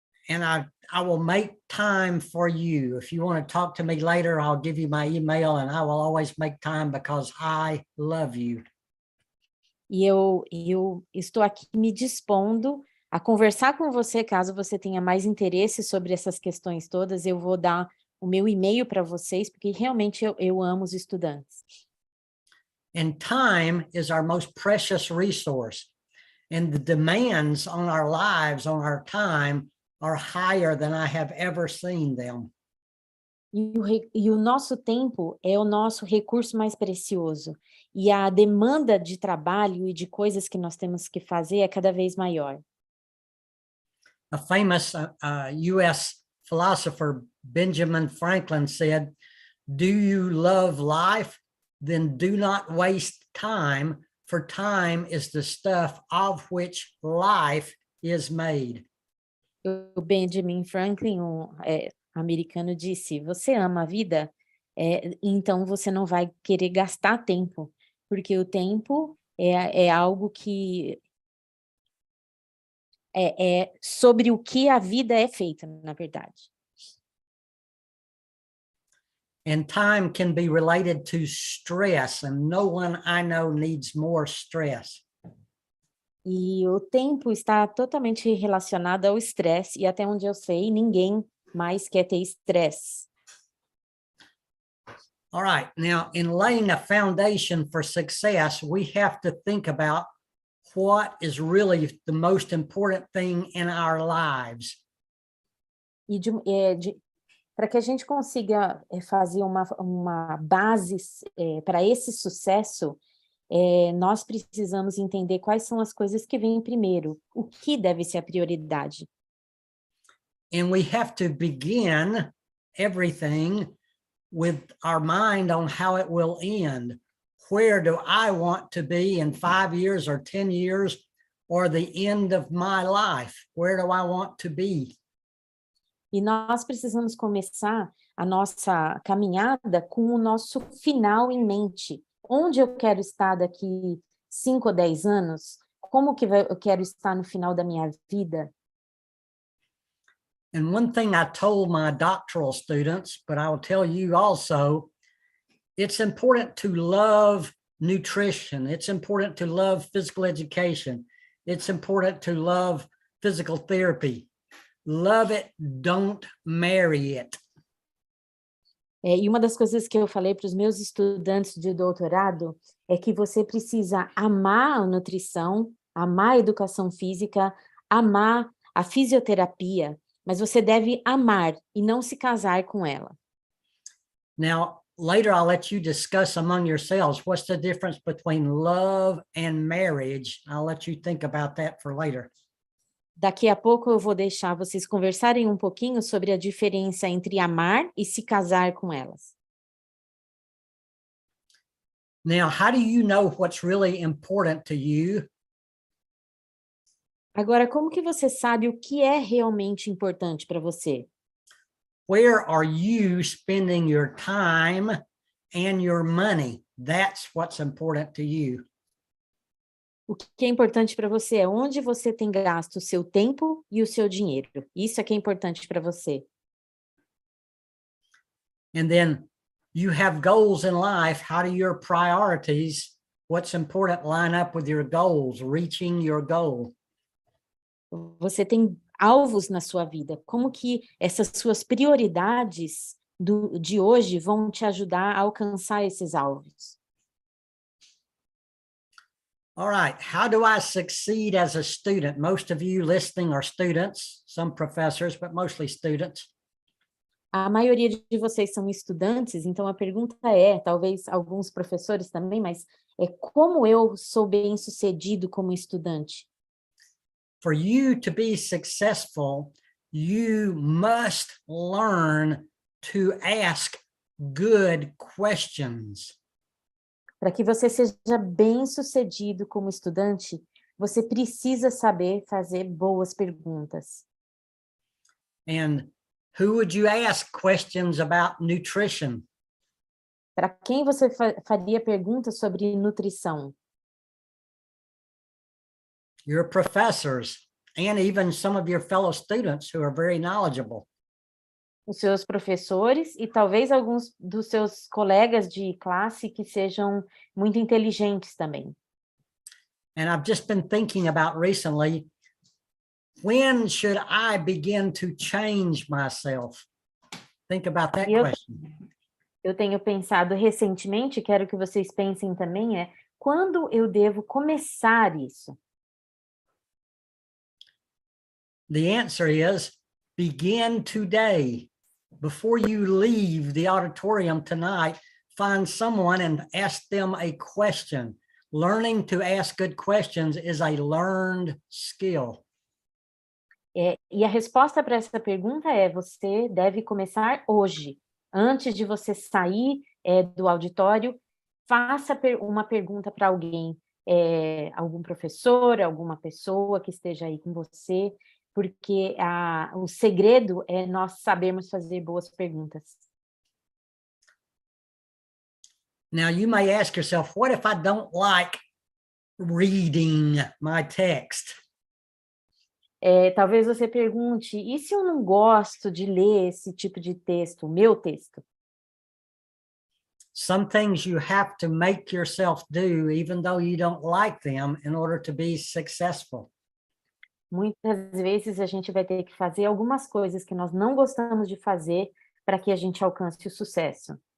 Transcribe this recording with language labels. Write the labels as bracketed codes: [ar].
[en] And I will make time for you. If you want to talk to me later, I'll give you my email and I will always make time because I love you. [pt] E eu estou aqui me dispondo a conversar com você, caso você tenha mais interesse sobre essas questões todas. Eu vou dar o meu e-mail para vocês, porque realmente eu amo os estudantes. [en] And time is our most precious resource. And the demands on our lives, on our time, are higher than I have ever seen them. [pt] E o nosso tempo é o nosso recurso mais precioso. E a demanda de trabalho e de coisas que nós temos que fazer é cada vez maior. [en] A famous US philosopher, Benjamin Franklin, said, "Do you love life? Then do not waste time, for time is the stuff of which life is made." [pt] O Benjamin Franklin, americano, disse: você ama a vida? Então você não vai querer gastar tempo, porque o tempo é algo que é sobre o que a vida é feita, na verdade. [en] And time can be related to stress, and no one I know needs more stress. [pt] E o tempo está totalmente relacionado ao estresse, e até onde eu sei, ninguém mais quer ter estresse. [en] All right, now in laying a foundation for success, we have to think about what is really the most important thing in our lives. [pt] E para que a gente consiga fazer uma base para esse sucesso, nós precisamos entender quais são as coisas que vêm primeiro, o que deve ser a prioridade. [en] And we have to begin everything with our mind on how it will end. Where do I want to be in 5 years or 10 years or the end of my life? Where do I want to be? [pt] E nós precisamos começar a nossa caminhada com o nosso final em mente. Onde eu quero estar daqui 5 ou 10 anos? Como que eu quero estar no final da minha vida? [en] And one thing I told my doctoral students, but I will tell you also, it's important to love nutrition. It's important to love physical education. It's important to love physical therapy. Love it, don't marry it. [pt] E uma das coisas que eu falei para os meus estudantes de doutorado é que você precisa amar a nutrição, amar a educação física, amar a fisioterapia, mas você deve amar e não se casar com ela. [en] Now, later I'll let you discuss among yourselves what's the difference between love and marriage. I'll let you think about that for later. [pt] Daqui a pouco eu vou deixar vocês conversarem um pouquinho sobre a diferença entre amar e se casar com elas. [en] Now, how do you know what's really important to you? [pt] Agora, como que você sabe o que é realmente importante para você? [en] Where are you spending your time and your money? That's what's important to you. [pt] O que é importante para você é onde você tem gasto o seu tempo e o seu dinheiro. Isso é que é importante para você. [en] And then you have goals in life. How do your priorities, what's important, line up with your goals, reaching your goal? [pt] Você tem alvos na sua vida. Como que essas suas prioridades de hoje vão te ajudar a alcançar esses alvos? [en] All right, how do I succeed as a student? Most of you listening are students, some professors, but mostly students. [pt] A maioria de vocês são estudantes, então a pergunta talvez alguns professores também, mas como eu sou bem-sucedido como estudante? [en] For you to be successful, you must learn to ask good questions. [pt] Para que você seja bem-sucedido como estudante, você precisa saber fazer boas perguntas. [en] And who would you ask questions about nutrition? [pt] Para quem você faria perguntas sobre nutrição? [en] Your professors, and even some of your fellow students who are very knowledgeable. [pt] Os seus professores e talvez alguns dos seus colegas de classe que sejam muito inteligentes também. [en] And I've just been thinking about recently, when should I begin to change myself? Think about that question. [pt] Eu tenho pensado recentemente, quero que vocês pensem também, quando eu devo começar isso? [en] The answer is begin today. Before you leave the auditorium tonight, find someone and ask them a question. Learning to ask good questions is a learned skill. [pt] E a resposta para essa pergunta você deve começar hoje. Antes de você sair do auditório, faça uma pergunta para alguém, algum professor, alguma pessoa que esteja aí com você, porque o segredo é nós sabermos fazer boas perguntas. [en] Now you may ask yourself, what if I don't like reading my text? [pt] Talvez você pergunte, e se eu não gosto de ler esse tipo de texto, o meu texto? [en] Some things you have to make yourself do, even though you don't like them, in order to be successful. [pt] Muitas vezes a gente vai ter que fazer algumas coisas que nós não gostamos de fazer para que a gente alcance o sucesso.